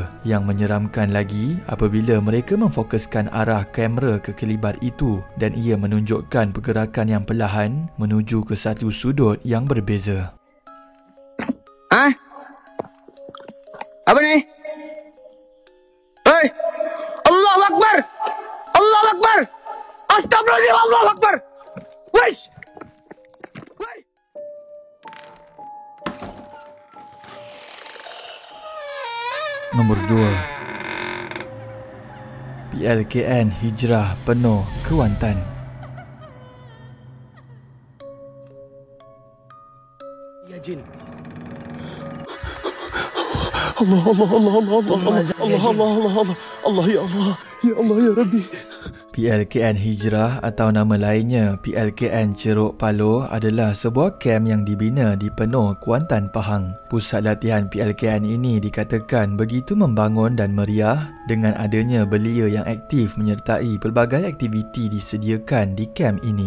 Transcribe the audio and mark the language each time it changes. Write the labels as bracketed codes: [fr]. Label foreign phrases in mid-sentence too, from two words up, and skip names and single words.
[ms] Yang menyeramkan lagi, apabila mereka memfokuskan arah kamera ke kelibat itu dan ia menunjukkan pergerakan yang perlahan menuju ke satu sudut yang berbeza. Apa ni? Hei! [ar] الله أكبر! الله أكبر! أستغفر الله العظيم! الله أكبر! Wesh! [ms] Nombor 2. PLKN Hijrah penuh Kewantan. [ar] يا جن. الله الله الله الله الله الله الله الله الله الله يا الله يا الله يا ربي. [ms] PLKN Hijrah atau nama lainnya PLKN Ceruk Paloh adalah sebuah kem yang dibina di penuh Kuantan, Pahang. Pusat latihan PLKN ini dikatakan begitu membangun dan meriah dengan adanya belia yang aktif menyertai pelbagai aktiviti disediakan di kem ini.